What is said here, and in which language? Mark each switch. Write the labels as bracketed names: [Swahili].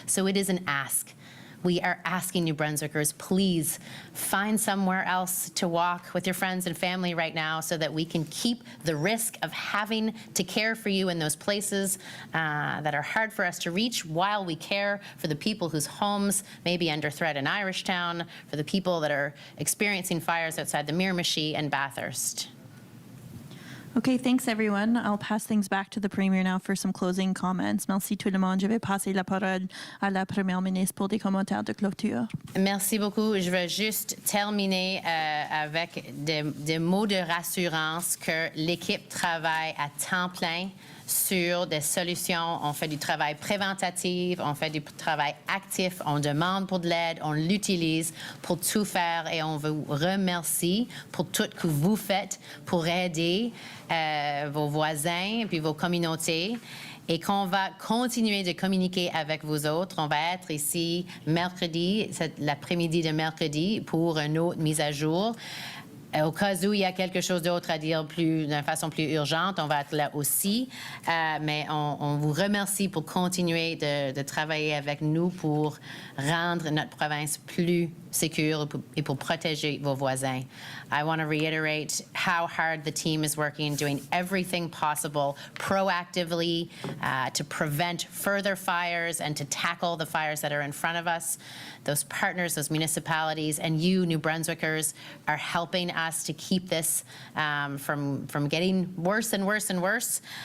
[English] So it is an ask. We are asking New Brunswickers, please find somewhere else to walk with your friends and family right now, so that we can keep the risk of having to care for you in those places that are hard for us to reach, while we care for the people whose homes may be under threat in Irishtown, for the people that are experiencing fires outside the Miramichi and Bathurst. Okay, thanks everyone. I'll pass things back to the Premier now for some closing comments. [French] Merci tout le monde. Je vais passer la parole à la Première ministre pour des commentaires de clôture. Merci beaucoup. Je vais juste terminer avec des mots de rassurance que l'équipe travaille à temps plein sur des solutions. On fait du travail préventatif, on fait du travail actif, on demande pour de l'aide, on l'utilise pour tout faire et on vous remercie pour tout ce que vous faites pour aider vos voisins et puis vos communautés. Et qu'on va continuer de communiquer avec vous autres. On va être ici mercredi, l'après-midi de mercredi, pour une autre mise à jour. Au cas où il y a quelque chose d'autre à dire d'une façon plus urgente, on va être là aussi. Mais on vous remercie pour continuer de travailler avec nous pour rendre notre province plus secure et pour protéger vos voisins. [English] I want to reiterate how hard the team is working, doing everything possible proactively to prevent further fires and to tackle the fires that are in front of us. Those partners, those municipalities, and you, New Brunswickers, are helping us to keep this from getting worse and worse and worse.